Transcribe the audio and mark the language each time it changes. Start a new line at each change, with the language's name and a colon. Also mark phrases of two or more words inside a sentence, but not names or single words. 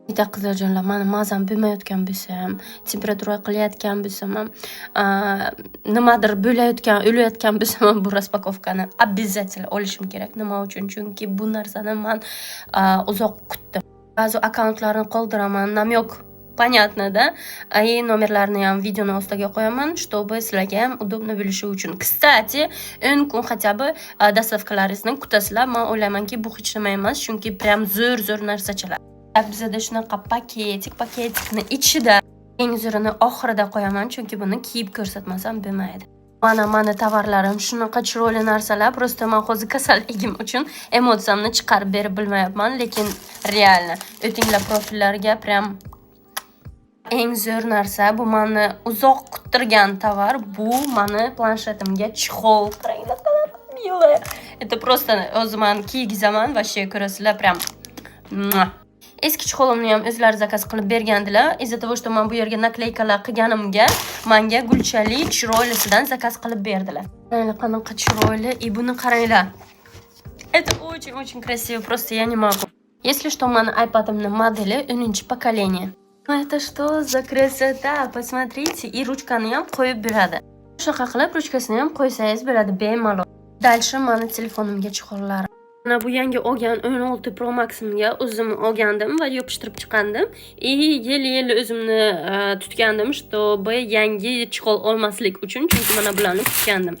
Uzbek: Bitta qizlarjonlar, mani mazam bo'lmayotgan bo'lsam, temperatura qilayotgan bo'lsam, nimadir bo'layotgan, o'layotgan bo'lsam, bu raspakovkani обязательно olishim kerak. Nima uchun? Chunki bu narsani men uzoq kutdim. Ba'zi akkauntlarni qoldiraman, namyok
Russian: понятно, да?
Uzbek: И номерларni ham videoni ostiga qo'yaman, чтобы sizlarga ham удобно bo'lishi uchun. Kстати, 10 kun
Russian: хотя бы
Uzbek: dostavkalaringizni kutasizlar. Men o'ylaymanki, bu hech nima emas, chunki prям zo'r narsachalar. Bizda shunaqa paketikni ichida eng zo'rini oxirida qo'yaman, chunki buni kiyib ko'rsatmasam bo'lmaydi. Mana tovarlarim shunaqa chiroyli narsalar, просто men hozir kasalligim uchun emotsiyamni chiqarib berib bilmayapman, lekin reально o'tinglar profillarga prям eng zo'r narsa. Bu meni uzoq kuttirgan tovar. Bu meni planshetimga chexol. Qaranglar,
Russian: mилая. Это просто
Uzbek: o'zim kiygizaman,
Russian: вообще ko'rasizlar, prям.
Uzbek: Eski chexolimni ham o'zlari zakaz qilib bergandilar.
Russian: Из-за того, что
Uzbek: men bu yerga nakleykalar qilganimga, menga gulchali chiroylisidan zakaz qilib berdilar. Qaranglar, qanaqa chiroyli. И buni qaranglar.
Russian: Это очень красиво, просто я не могу. Если что,
Uzbek: meni iPad'imning modeli 10-поколение.
Russian: Это что за красота? Посмотрите, и ручкani
Uzbek: ham qo'yib beradi. Shunaqa qilib ruchkasini ham qo'ysangiz bo'ladi bemalol. Dальше meni telefonimga chexollarim. Mana bu yangi olgan 16 Pro Max'imga o'zim olgandim va yopishtirib chiqandim. И yil o'zimni tutgandim, чтобы yangi chexol olmaslik uchun, chunki mana bularni tutgandim.